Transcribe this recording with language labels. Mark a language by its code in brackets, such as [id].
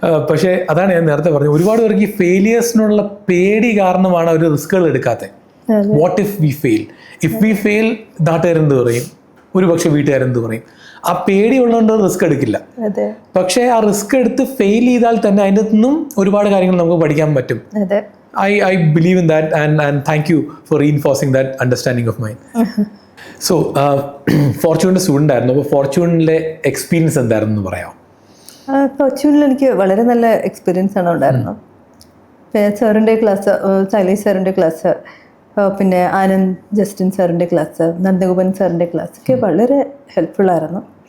[ml] പക്ഷേ അതാണ് ഞാൻ നേരത്തെ പറഞ്ഞത്, ഒരുപാട് പേർക്ക് ഈ ഫെയിലിയേഴ്സിനുള്ള പേടി കാരണമാണ് അവർ റിസ്കുകൾ എടുക്കാത്തത്. [en] what if we fail, if we fail [ml] നാട്ടുകാരെന്ത് പറയും, ഒരുപക്ഷെ വീട്ടുകാരെന്ത് പറയും. ആ പേടി ഉള്ളതുകൊണ്ട് റിസ്ക് എടുക്കില്ല. പക്ഷേ ആ റിസ്ക് എടുത്ത് ഫെയിൽ ചെയ്താൽ തന്നെ അതിൻ്റെ നിന്നും ഒരുപാട് കാര്യങ്ങൾ നമുക്ക് പഠിക്കാൻ പറ്റും. [en] I believe in that and thank you for reinforcing that understanding of mine. [ml] So ഫോർച്യൂണിൻ്റെ student ആയിരുന്നു. അപ്പോൾ ഫോർച്യൂണിലെ എക്സ്പീരിയൻസ് എന്തായിരുന്നു എന്ന് പറയാമോ? ഫോർച്യൂണിൽ എനിക്ക് വളരെ നല്ല എക്സ്പീരിയൻസ് ആണ് ഉണ്ടായിരുന്നത്. സാറിൻ്റെ ക്ലാസ്, ശൈലേഷ് സാറിൻ്റെ ക്ലാസ്, പിന്നെ ആനന്ദ് ജസ്റ്റിൻ സാറിൻ്റെ ക്ലാസ്, നന്ദഗോപൻ സാറിൻ്റെ ക്ലാസ് ഒക്കെ വളരെ ഹെൽപ്ഫുള്ളായിരുന്നു.